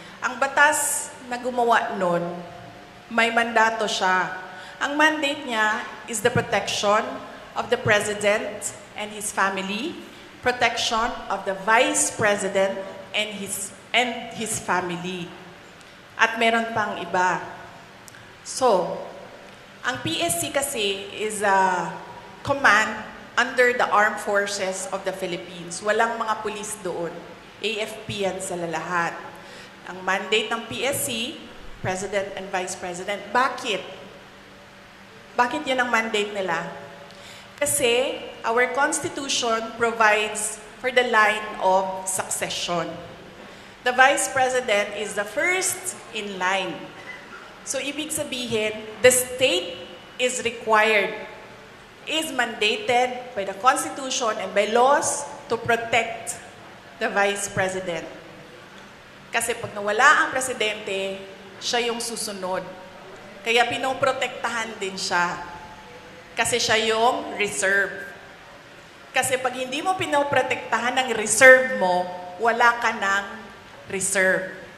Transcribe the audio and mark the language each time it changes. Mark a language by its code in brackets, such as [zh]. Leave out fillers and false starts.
[tl] Ang batas na gumawa nun, may mandato siya. Ang mandate niya [en] is the protection of the President and his family, protection of the Vice President and his family. [tl] At meron pang iba. [en] So, ang PSC kasi is a command under the Armed Forces of the Philippines. [tl] Walang mga pulis doon. AFP yan sa lahat. Ang mandate ng PSC, President and Vice President. Bakit? Bakit yan ang mandate nila? [en] Kasi our Constitution provides for the line of succession. The Vice President is the first in line. So, [tl] ibig sabihin, [en] the state is required, is mandated by the Constitution and by laws to protect the Vice President. [tl] Kasi pag nawala ang presidente, siya yung susunod. Kaya pinoprotektahan din siya. Kasi siya yung reserve. Kasi pag hindi mo pinoprotektahan ng reserve mo, wala ka ng reserve.